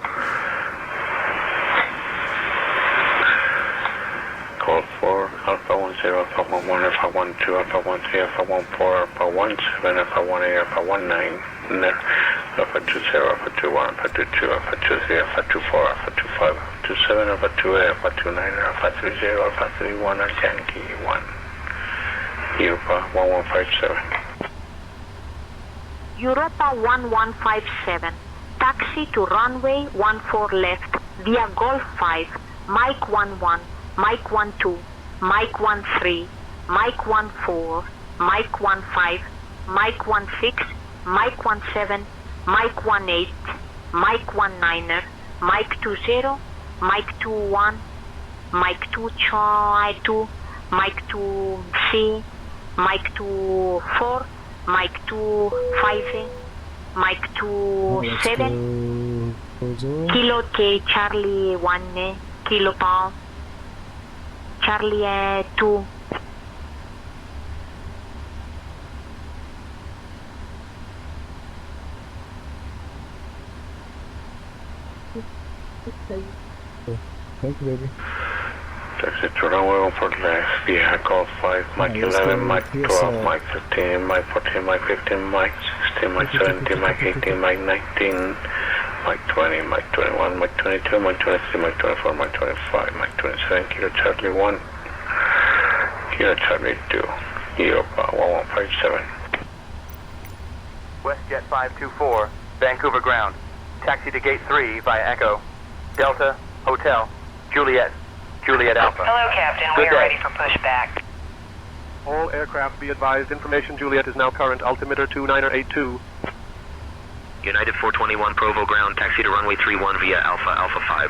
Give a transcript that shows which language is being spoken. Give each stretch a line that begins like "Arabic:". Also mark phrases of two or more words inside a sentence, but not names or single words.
English: Call 4, Alpha 10, Alpha 11, Alpha 12, Alpha 13, Alpha 14, Alpha 17, Alpha 18, Alpha 19, Alpha 20, Alpha 21, Alpha 22, Alpha 23, Alpha 24, Alpha 25, Alpha 27, Alpha 28, Alpha 29, Alpha 30, Alpha 31, and Yankee 1. Europa 1157. Europa 1157. Taxi to runway 14 left via Golf 5, Mike 11, Mike 12, Mike 13, Mike 14, Mike 15, Mike 16, Mike 17, Mike 18, Mike 19, Mike 20, Mike 21, Mike 22, Mike 23, Mike 24, Mike 25, Mike 27, Kilo K Charlie 1, Kilo Pound, Charlie 2. Thank you, baby. Taxi to runway 14 left via Golf 5, Mike 11, Mike 12, Mike 13, Mike 14, Mike 15, Mike 16, Mike 17, Mike 18, Mike 19, Mike 20, Mike 21, Mike 22, Mike 23, Mike 24, Mike 25, Mike 27, Kilo Charlie 1, Kilo Charlie 2, Europa 1157. WestJet 524, Vancouver ground. Taxi to gate 3 via Echo. Delta, Hotel, Juliet, Juliet Alpha. Hello, Captain. Good We are day. ready for pushback. All aircraft be advised, information Juliet is now current, altimeter 2982. United 421 Provo ground, taxi to runway 31 via Alpha, Alpha 5.